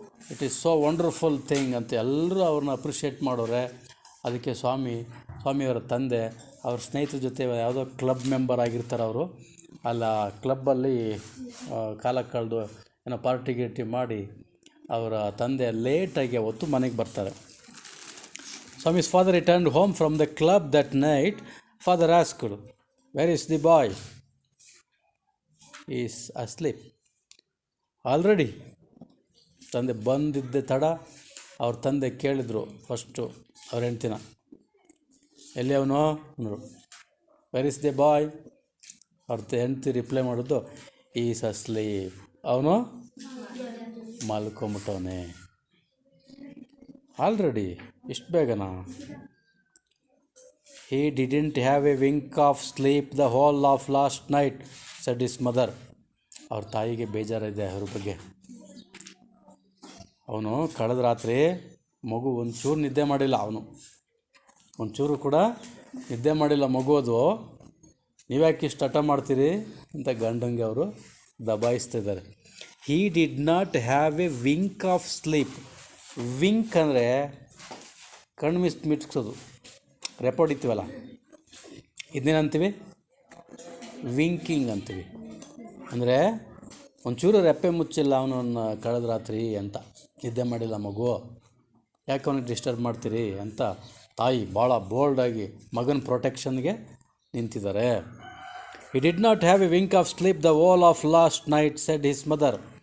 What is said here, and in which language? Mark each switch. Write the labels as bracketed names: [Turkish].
[English] it is so wonderful thing [Kannada] ಅಂತ ಎಲ್ಲರೂ ಅವ್ರನ್ನ ಅಪ್ರಿಷಿಯೇಟ್ ಮಾಡೋರೆ. ಅದಕ್ಕೆ ಸ್ವಾಮಿಯವರ ತಂದೆ ಅವ್ರ ಸ್ನೇಹಿತರ ಜೊತೆ ಯಾವುದೋ ಕ್ಲಬ್ ಮೆಂಬರ್ ಆಗಿರ್ತಾರೆ ಅವರು. ಅಲ್ಲ ಕ್ಲಬ್ಬಲ್ಲಿ ಕಾಲ ಕಳೆದು ಏನೋ ಪಾರ್ಟಿ ಗಿರ್ಟಿ ಮಾಡಿ ಅವರ ತಂದೆ ಲೇಟಾಗಿ ಅವತ್ತು ಮನೆಗೆ ಬರ್ತಾರೆ. [English] Swami's father returned home from the club that night. Father asked, "Where is the boy?" "He is asleep." "Already?" [Kannada] ತಂದೆ ಬಂದಿದ್ದೆ ತಡ. ಅವ್ರ ತಂದೆ ಕೇಳಿದರು ಫಸ್ಟು ಅವ್ರ ಹೆಂಡ್ತಿನ, ಎಲ್ಲಿ ಅವನು ಅಂದರು. [English] "Where is the boy?" [Kannada] ಅವ್ರ ಹೆಂಡ್ತಿ ರಿಪ್ಲೈ ಮಾಡೋದು, [English] Is asleep. [Kannada] ಅವನು ಮಲ್ಕೊಂಬಿಟ್ಟವನೇ. ಆಲ್ರೆಡಿ ಇಷ್ಟು ಬೇಗನಾ? [English] "He didn't have a wink of sleep the whole of last night," said his mother. [Kannada] ಅವ್ರ ತಾಯಿಗೆ ಬೇಜಾರಿದೆ ಅವ್ರ ಬಗ್ಗೆ. ಅವನು ಕಳೆದ ರಾತ್ರಿ ಮಗು ಒಂಚೂರು ನಿದ್ದೆ ಮಾಡಿಲ್ಲ. ಒಂಚೂರು ಕೂಡ ನಿದ್ದೆ ಮಾಡಿಲ್ಲ ಮಗುವುದು. ನೀವ್ಯಾಕೆ ಇಷ್ಟು ಹಠ ಮಾಡ್ತೀರಿ ಅಂತ ಗಂಡಂಗೆ ಅವರು ದಬಾಯಿಸ್ತಿದ್ದಾರೆ. [English] "He did not have a wink of sleep." [Kannada] Wynk ಅಂದರೆ ಕಣ್ಣು ಮಿಟ್ಸೋದು, ರೆಪೋ ಹೊಡಿತೀವಲ್ಲ, ಇದನ್ನೇನಂತೀವಿ? ವಿಂಕಿಂಗ್ ಅಂತೀವಿ. ಅಂದರೆ ಒಂಚೂರು ರೆಪ್ಪೆ ಮುಚ್ಚಿಲ್ಲ ಅವನನ್ನು ಕಳೆದ ರಾತ್ರಿ ಅಂತ. ನಿದ್ದೆ ಮಾಡಿಲ್ಲ ಮಗು, ಯಾಕೆ ಅವನಿಗೆ ಡಿಸ್ಟರ್ಬ್ ಮಾಡ್ತೀರಿ ಅಂತ ತಾಯಿ ಭಾಳ ಬೋಲ್ಡಾಗಿ ಮಗನ ಪ್ರೊಟೆಕ್ಷನ್ಗೆ ನಿಂತಿದ್ದಾರೆ. [English] "He did not have a wink of sleep the whole of last night," said his mother.